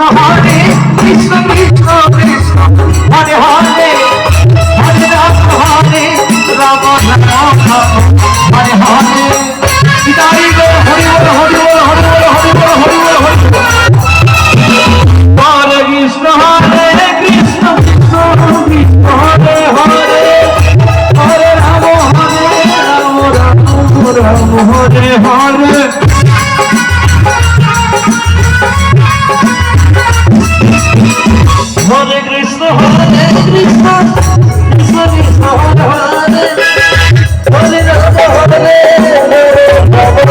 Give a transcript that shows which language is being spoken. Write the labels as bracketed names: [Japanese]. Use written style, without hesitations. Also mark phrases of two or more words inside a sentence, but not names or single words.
[Sanskrit] হরে কৃষ্ণ কৃষ্ণ কৃষ্ণ হরে হরে হরে রাম হরে রাম রাম হরে হরে [Bangla] হৃদয় গো হরি বল হরি বল হরি বল হরি বল হরি বল হরি [Sanskrit] হরে কৃষ্ণ হরে কৃষ্ণ কৃষ্ণ কৃষ্ণ হরে হরে হরে রাম হরে রাম রাম রাম হরে হরে হরে কৃষ্ণ হরে কৃষ্ণ কৃষ্ণ কৃষ্ণ হরে হরে হরে রাম হরে রাম